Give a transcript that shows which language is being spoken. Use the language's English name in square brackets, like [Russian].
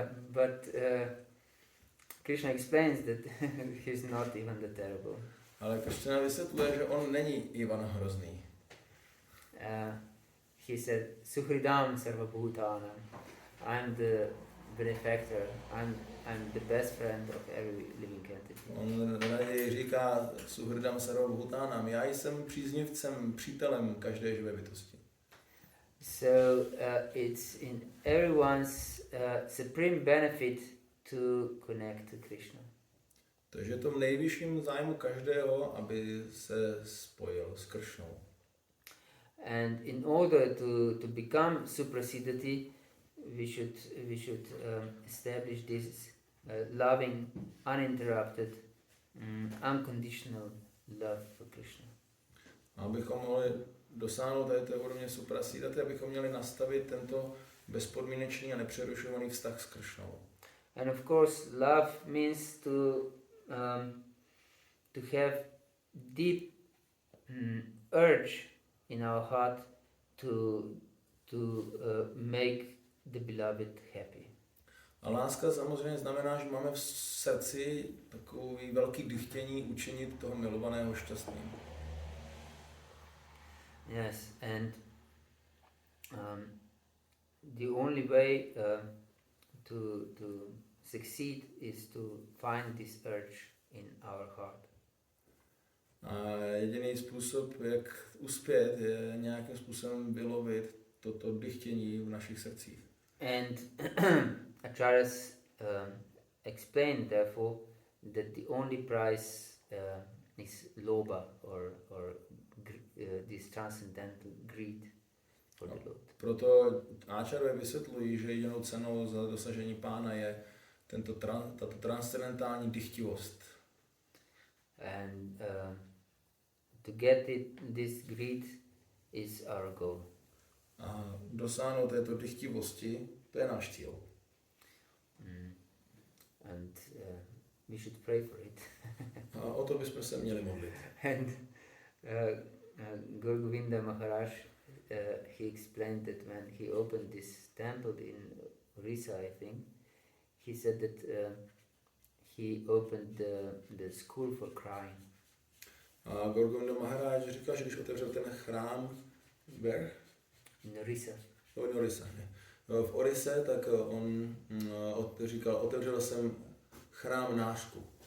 [English] But Krishna explains that he's not Ivan the Terrible. [Czech] Ale Krishna vysvětluje, že on není Ivan Hrozný. [English] He said, Suhridam Sarvabhutanam. I'm the benefactor. I'm the best friend of every living entity. [Czech] On říká Suhridam Sarvabhutanam. Já jsem příznivcem, přítelem každé živé bytosti. [English] So it's in everyone's supreme benefit to connect to Krishna. [Czech] Takže je to v nejvyšším zájmu každého, aby se spojil s Kršnou. [English] And in order to become suprasiddhati, we should establish this loving, uninterrupted, unconditional love for Krishna. [Czech] Abychom mohli dosáhnout té úrovně suprasiddhati, abychom měli nastavit tento bezpodmínečný a nepřerušovaný vztah s Kršnou. [English] And of course, love means to have deep urge in our heart to make the beloved happy. [Czech] A láska samozřejmě znamená, že máme v srdci takový velký dychtění učinit toho milovaného šťastným. [English] Yes, and the only way to succeed is to find this urge in our heart. [Czech] A jediný způsob, jak uspět, je nějakým způsobem vylovit toto dychtění v našich srdcích. [English] And Acharyas explained therefore that the only price is lobha or this transcendental greed for the Lord. [Czech] Proto Acharyas vysvětlují, že jedinou cenou za dosažení pána je tato transcendentální dychtivost. [English] And to get this greed is our goal. [Czech] A dosáhnout této dychtivosti, to je náš cíl. [English] And we should pray for it. [Czech] A o to bychom se měli modlit. [English] And Gaur Govinda Maharaj, he explained that when he opened this temple in Orissa, I think, he said that he opened the school for crying. [Czech] A Gaur Govinda Maharaj říkal, že když otevřel ten chrám [English] in Orissa. [Czech] V Orise, tak on říkal, otevřel jsem chrám nářku.